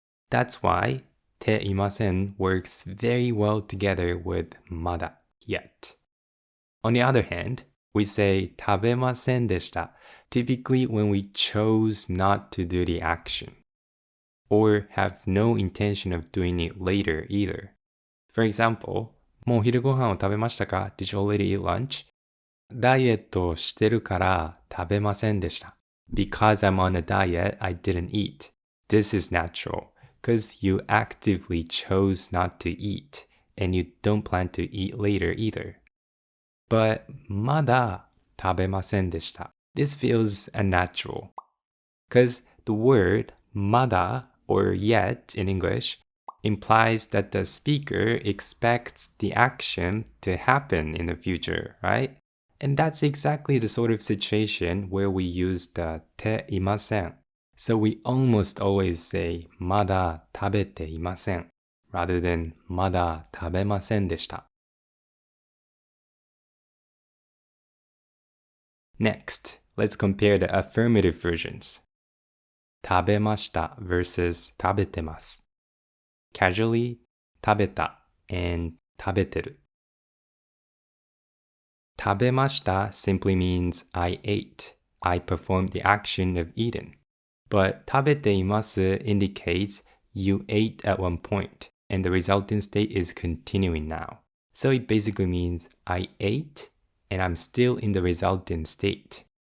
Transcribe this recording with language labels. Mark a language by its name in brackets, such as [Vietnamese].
[English] That's why ていません works very well together with まだ yet. On the other hand, we say [Japanese] 食べませんでした [English] typically when we chose not to do the action, or have no intention of doing it later either. [Japanese] For example, もう昼ご飯を食べましたか? [English] Did you already eat lunch? [Japanese] ダイエットをしてるから食べませんでした. [English] Because I'm on a diet, I didn't eat. This is natural, because you actively chose not to eat, and you don't plan to eat later either. [Japanese] But まだ食べませんでした. [English] This feels unnatural, because the word まだ or yet in English implies that the speaker expects the action to happen in the future, right? And that's exactly the sort of situation where we use the ていません. So we almost always say [Japanese] まだ食べていません [English] rather than [Japanese] まだ食べませんでした. [English] Next, let's compare the affirmative versions. [Japanese] 食べました [English] versus [Japanese] 食べてます. [English] Casually, [Japanese] 食べた and 食べてる. 食べました [English] simply means I ate. I performed the action of eating. But [Japanese] 食べています [English] indicates you ate at one point, and the resulting state is continuing now. So it basically means I ate, and I'm still in the resulting state.